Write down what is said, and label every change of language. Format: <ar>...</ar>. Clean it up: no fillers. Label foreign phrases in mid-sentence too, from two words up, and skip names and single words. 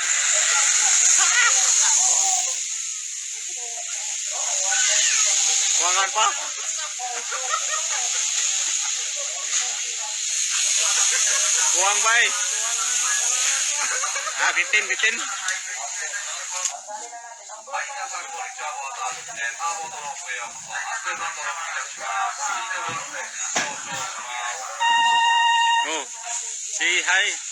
<ceb>Kuangan pa? Kuang bay. Ah, bitin, bitin.</ceb> <ja>はい、皆さんこんにちは、ボーターターボドロップへようこそ。安全なドロップいたします。スピードブロック上昇します。</ja> <en>Oh, say hi.</en>